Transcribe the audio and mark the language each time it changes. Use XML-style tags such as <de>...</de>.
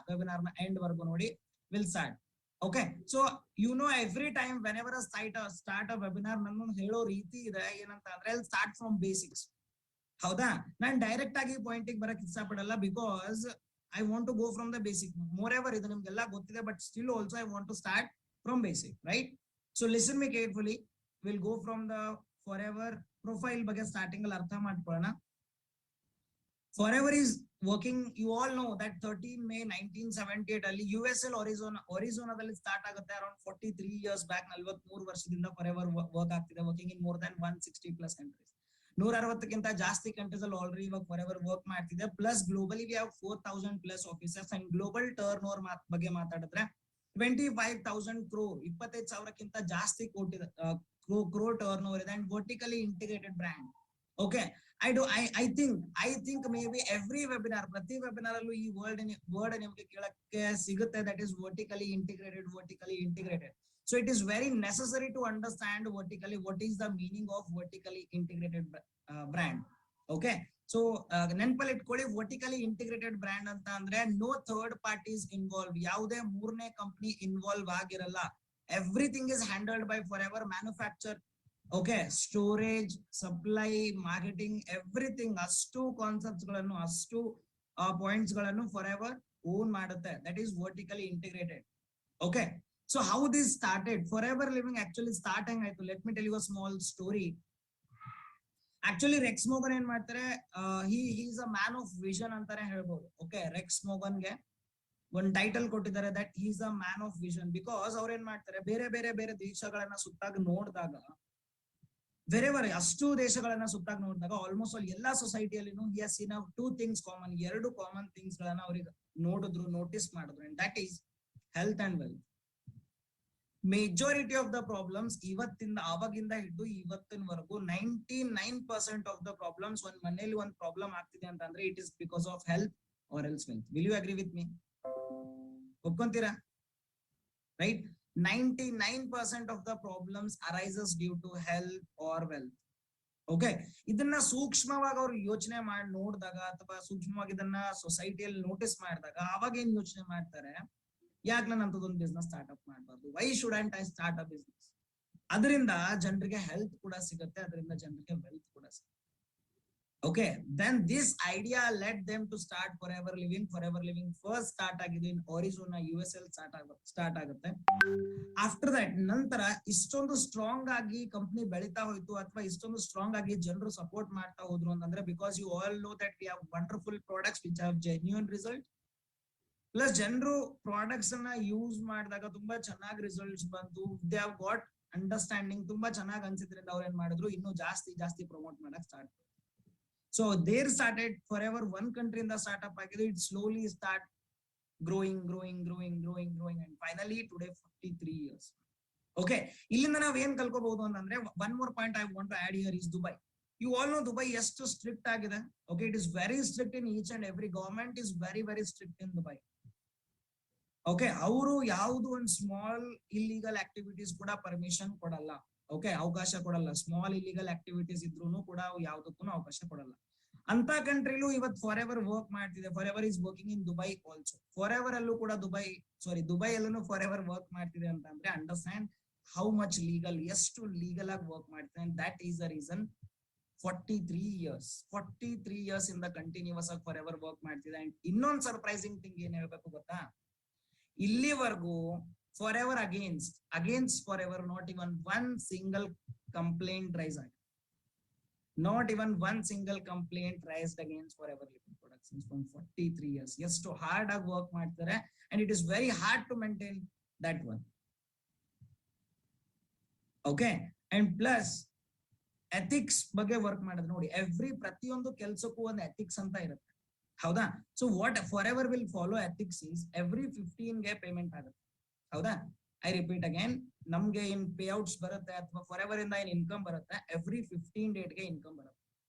<kn>Webinar ನ end ವರ್ಗು ನೋಡಿ</kn> <en>Will start. Okay, so you know every time whenever start a webinar</en> <kn>ನನ್ನ ಹೇಳೋ ರೀತಿ ಇದೆ ಏನಂತ ಅಂದ್ರೆ</kn> <en>Start from basics.</en> <kn>ಹೌದಾ? ನಾನು ಡೈರೆಕ್ಟ್ ಆಗಿ ಪಾಯಿಂಟಿಗೆ ಬರಕ್ ಇಷ್ಟಪಡಲ್ಲ, because</kn> <en>I want to go from the basic. Moreover,</en> <kn>ಇದು ನಿಮ್ಗೆಲ್ಲ ಗೊತ್ತಿದೆ,</kn> <en>but still also I want to start from basic, right? So listen me carefully. We'll go from the forever profile</en> <kn>ಬಗ್ಗೆ starting ಅಲ್ಲಿ ಅರ್ಥ ಮಾಡ್ಕೊಳ್ಳೋಣ.</kn> <en>Forever is working, you all know that 13 May 1978 ಅಲ್ಲಿ USL Arizona</en> <kn>start ಆಗುತ್ತೆ.</kn> <en>around 43 years back,</en> <kn>43 ವರ್ಷದಿಂದ forever work ಆಗ್ತಿದೆ.</kn> <en>Working in more than 160+ countries.</en> <kn>160ಕ್ಕಿಂತ ಜಾಸ್ತಿ countries ಅಲ್ಲಿ ಆಲ್ರೆಡಿ ಇವಾಗ ಫಾರೆವರ್ ವರ್ಕ್ ಮಾಡ್ತಿದೆ.</kn> <en>Plus globally we have 4000+ officers. And global turnover</en> <kn>ಬಗ್ಗೆ ಮಾತಾಡಿದ್ರೆ</kn> <en>25,000 crore,</en> <kn>25,000ಕ್ಕಿಂತ ಜಾಸ್ತಿ ಕೋಟಿ ಕ್ರೋರ್ ಟರ್ನ್ ಓವರ್ ಇದೆ.</kn> <en>And vertically integrated brand. Okay, I think maybe every webinar,</en> <kn>ಪ್ರತಿ ವೆಬಿನಾರ್ ಅಲ್ಲೂ ಈ ವರ್ಡ್ ನಿಮ್ಗೆ ಕೇಳಕ್ಕೆ ಸಿಗುತ್ತೆ,</kn> <en>That is vertically integrated. So it is very necessary to understand vertically what is the meaning of vertically integrated brand. Okay, so</en> <kn>ನೆನಪಲ್ಲಿ ಇಟ್ಕೊಳ್ಳಿ,</kn> <en>vertically integrated brand ಅಂತ ಅಂದ್ರೆ no third parties involved.</en> <kn>ಯಾವುದೇ ಮೂರನೇ ಕಂಪನಿ ಇನ್ವಾಲ್ವ್ ಆಗಿರಲ್ಲ.</kn> <en>Everything is handled by Forever. Manufacture, okay, storage, supply, marketing, everything.</en> <kn>ಅಷ್ಟು concepts ಗಳನ್ನು, ಅಷ್ಟು ಪಾಯಿಂಟ್ಸ್ ಗಳನ್ನು Forever ಓನ್ ಮಾಡುತ್ತೆ.</kn> <en>That is vertically integrated. Okay, so how this started? Forever Living actually starting ಆಯ್ತು. Let me tell you a small story. Actually Rex ಮೋಗನ್</en> <kn>ಏನ್ ಮಾಡ್ತಾರೆ,</kn> <en>he is a man of vision</en> <kn>ಅಂತಾನೆ ಹೇಳ್ಬೋದು. Okay, Rex ಮೋಗನ್ಗೆ ಒಂದು title ಕೊಟ್ಟಿದ್ದಾರೆ, that</kn> <en>he is a man of vision,</en> <kn>because ಅವ್ರ ಏನ್ ಮಾಡ್ತಾರೆ, ಬೇರೆ ದೇಶಗಳನ್ನ ಸುತ್ತಾಗಿ ನೋಡಿದಾಗ, ಅಷ್ಟು ದೇಶಗಳನ್ನ ಸುತ್ತಾಗಿ ನೋಡಿದಾಗ ಆಲ್ಮೋಸ್ಟ್ ಆಲ್ ಎಲ್ಲಾ ಸೊಸೈಟಿಯಲ್ಲಿನೂ</kn> <en>he has seen 2 things common.</en> <kn>2 common things ಗಳನ್ನ ಅವ್ರಿಗೆ ನೋಟಿಸ್ ಮಾಡಿದ್ರು,</kn> <en>and that is health and wealth. Majority of the problems</en> <kn>ಆವಾಗಿಂದ ಹಿಡಿದು ಇವತ್ತಿನವರೆಗೂ</kn> <en>99% of the problems</en> <kn>ಒಂದ್ ಮನೇಲಿ ಒಂದ್ ಪ್ರಾಬ್ಲಮ್ ಆಗ್ತಿದೆ ಅಂತಂದ್ರೆ</kn> <en>It is because of health or else wealth. Will you agree with me?</en> <kn>ಒಪ್ಕೊಂತೀರಾ?</kn> <en>Right, 99% of the problems arises due to health or wealth.</en> <kn>Okay, ಇದನ್ನ ಸೂಕ್ಷ್ಮವಾಗಿ ಅವ್ರು ಯೋಚನೆ ಮಾಡಿ ನೋಡಿದಾಗ ಅಥವಾ ಸೂಕ್ಷ್ಮವಾಗಿ ಇದನ್ನ ಸೊಸೈಟಿಯಲ್ಲಿ ನೋಟಿಸ್ ಮಾಡಿದಾಗ ಅವಾಗ ಏನ್ ಯೋಚನೆ ಮಾಡ್ತಾರೆ, ಯಾಕೆ ನಾನು ಅಂತದೊಂದು ಬಿಸ್ನೆಸ್ ಸ್ಟಾರ್ಟ್ಅಪ್ ಮಾಡಬಾರ್ದು,</kn> <en>Why shouldn't I start a business.</en> <kn>ಅದರಿಂದ ಜನರಿಗೆ ಹೆಲ್ತ್ ಕೂಡ ಸಿಗುತ್ತೆ, ಅದರಿಂದ ಜನರಿಗೆ ವೆಲ್ತ್ ಕೂಡ ಸಿಗುತ್ತೆ.</kn> <en>Okay, then this idea let them to start Forever Living.</en> <kn>For ever living first start ಆಗಿದೆ ಇನ್ ಆರಿಜೋನಾ, US ಅಲ್ಲಿ ಸ್ಟಾರ್ಟ್ ಆಗುತ್ತೆ. ಆಫ್ಟರ್ ದಟ್ ನಂತರ ಇಷ್ಟೊಂದು ಸ್ಟ್ರಾಂಗ್ ಆಗಿ ಕಂಪನಿ ಬೆಳೀತಾ ಹೋಯ್ತು ಅಥವಾ ಇಷ್ಟೊಂದು ಸ್ಟ್ರಾಂಗ್ ಆಗಿ ಜನರು ಸಪೋರ್ಟ್ ಮಾಡ್ತಾ ಹೋದ್ರು ಅಂತಂದ್ರೆ</kn> <en>Because you all know that we have wonderful products which have genuine result.</en> <kn>Plus ಜನರು ಪ್ರಾಡಕ್ಟ್ಸ್ ಅನ್ನ ಯೂಸ್ ಮಾಡಿದಾಗ ತುಂಬಾ ಚೆನ್ನಾಗಿ ರಿಸಲ್ಟ್ಸ್ ಬಂತು,</kn> <en>they have got understanding,</en> <kn>ತುಂಬಾ ಚೆನ್ನಾಗಿ ಅನ್ಸಿದ್ರಿಂದ ಅವ್ರು ಏನ್ ಮಾಡಿದ್ರು, ಇನ್ನೂ ಜಾಸ್ತಿ ಪ್ರಮೋಟ್ ಮಾಡಕ್ start.</kn> <en>so there started Forever one ಕಂಟ್ರಿಯಿಂದ</en> <kn>startup ಆಗಿದ್ದು,</kn> <en>It slowly start growing and finally today 43 years. Okay,</en> <kn>ಇಲ್ಲಿಂದ ನಾವ್ ಏನ್ ಕಲ್ಕೋಬಹುದು ಅಂತಂದ್ರೆ,</kn> <en>one more point I want to add here is Dubai. You all know Dubai</en> <kn>ಎಷ್ಟು strict ಆಗಿದೆ.</kn> <en>Okay, it is very strict in each and every government is very strict in Dubai.</en> <kn>Okay, ಅವರು ಯಾವುದು ಒಂದು small illegal activities ಕೂಡ permission ಕೊಡಲ್ಲ. Okay, ಅವಕಾಶ ಕೊಡಲ್ಲ. Small illegal activities ಇದ್ರೂ ಕೂಡ ಯಾವ್ದಕ್ಕೂ ಅವಕಾಶ ಕೊಡಲ್ಲ. ಅಂತ ಕಂಟ್ರಿಲೂ ಇವತ್ತು ಫಾರ್ ಎವರ್ ವರ್ಕ್ ಮಾಡ್ತಿದೆ.</kn> <en>Forever is working in Dubai also.</en> <kn>For ever ಅಲ್ಲೂ ಕೂಡ ದುಬೈ ಅಲ್ಲೂ ಫಾರ್ ಎವರ್ ವರ್ಕ್ ಮಾಡ್ತಿದೆ ಅಂತಂದ್ರೆ</kn> <en>understand how much legal,</en> <kn>ಎಷ್ಟು ಲೀಗಲ್ ಆಗಿ ವರ್ಕ್ ಮಾಡ್ತಿದೆ.</kn> <en>that is the reason</en> <kn>43 years ಇಂದ ಕಂಟಿನ್ಯೂಸ್ ಆಗಿ ಫಾರ್ ಎವರ್ ವರ್ಕ್ ಮಾಡ್ತಿದೆ. ಅಂಡ್ ಇನ್ನೊಂದು ಸರ್ಪ್ರೈಸಿಂಗ್ ಥಿಂಗ್ ಏನ್ ಹೇಳ್ಬೇಕು ಗೊತ್ತಾ, ಇಲ್ಲಿವರೆಗೂ for ever against for ever</kn> <en>not even one single complaint</en> <kn>raise ಆಗಿದೆ.</kn> <en>Not even one single complaint raised against Forever Living Productions from 43 years.</en> <kn>ಎಷ್ಟು ಹಾರ್ಡ್ ಆಗಿ ವರ್ಕ್ ಮಾಡ್ತಾರೆ,</kn> <en>and it is very hard to maintain that one.</en> <kn>Okay, and plus ethics ಬಗ್ಗೆ work ಮಾಡೋದು ನೋಡಿ. ಪ್ರತಿಯೊಂದು ಕೆಲಸಕ್ಕೂ ಒಂದು ಎಥಿಕ್ಸ್ ಅಂತ ಇರುತ್ತೆ, ಹೌದಾ?</kn> <en>so what Forever will follow ethics is every</en> <kn>15ಗೆ payment ಆಗುತ್ತೆ, ಹೌದಾ?</kn> <en>I repeat again,</en> <kn>ನಮ್ಗೆ ಏನ್ ಪೇಔಟ್ಸ್ ಬರುತ್ತೆ ಅಥವಾ ಫಾರ್ ಎವರ್ ಇಂದ ಏನ್ ಇನ್ಕಮ್ ಬರುತ್ತೆ, ಎವ್ರಿ 15 ಡೇಟ್ಗೆ ಇನ್ಕಮ್ ಬರುತ್ತೆ.</kn>